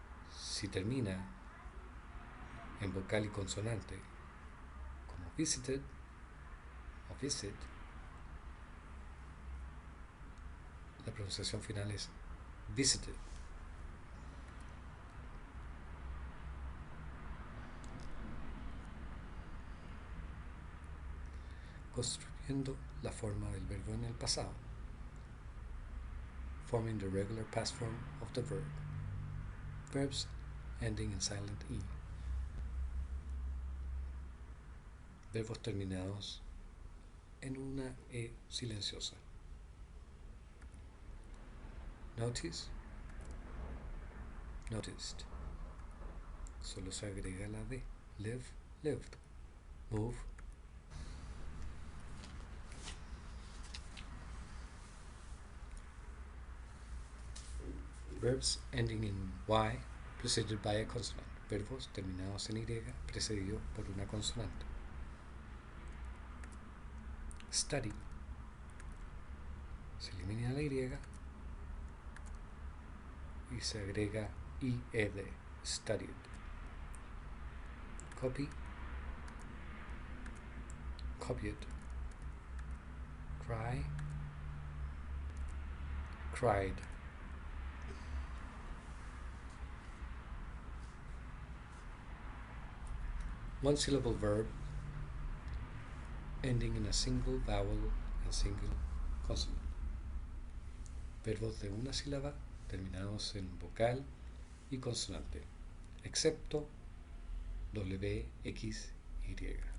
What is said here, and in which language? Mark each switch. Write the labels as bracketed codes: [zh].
[es] Si termina en vocal y consonante, como visited o visit, la pronunciación final es visited. Construyendo la forma del verbo en el pasado. [en] Forming the regular past form of the verb. Verbs ending in silent E. [es] Verbos terminados en una E silenciosa. [en] Notice [es] noticed. Solo se agrega la D. [en] Live, lived. Move. Verbs ending in Y preceded by a consonant. [es] Verbos terminados en Y precedidos por una consonante. [en] Study. [es] Se elimina la Y y se agrega IED. Studied. [en] Copy. Copied. Cry. Cried. One syllable verb ending in a single vowel and single consonant. [es] Verbos de una sílaba terminados en vocal y consonante, excepto W, X, Y.